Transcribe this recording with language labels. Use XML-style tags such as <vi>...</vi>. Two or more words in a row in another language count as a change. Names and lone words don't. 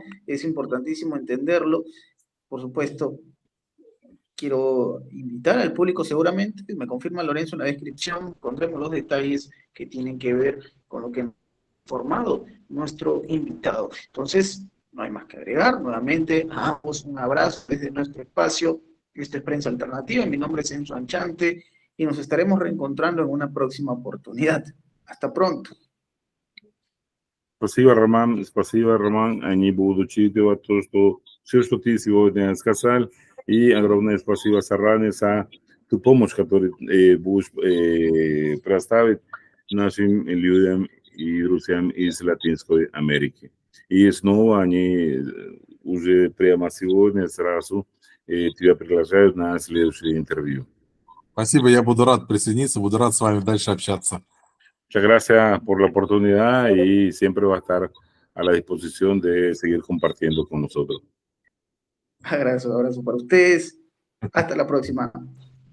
<es>Es importantísimo entenderlo. Por supuesto, quiero invitar al público, seguramente, me confirma Lorenzo en la descripción, pondremos los detalles que tienen que ver con lo que ha formado nuestro invitado. Entonces, no hay más que agregar. Nuevamente, a ambos un abrazo desde nuestro espacio. Esta es Prensa Alternativa. Mi nombre es Enzo Anchante y nos estaremos reencontrando en una próxima oportunidad. Hasta pronto.</es> <ru>Спасибо, Роман. Они будут учитывать то, что все, что ты сегодня сказал, и огромное спасибо заранее за ту помощь, которую будешь предоставить нашим людям и друзьям из Латинской Америки. И снова они уже прямо сегодня сразу тебя приглашают на следующее интервью. Спасибо, я буду рад присоединиться, буду рад с вами дальше общаться.</ru> <es>Muchas gracias por la oportunidad y siempre va a estar a la disposición de seguir compartiendo con nosotros. Abrazo para ustedes. Hasta la próxima.</es>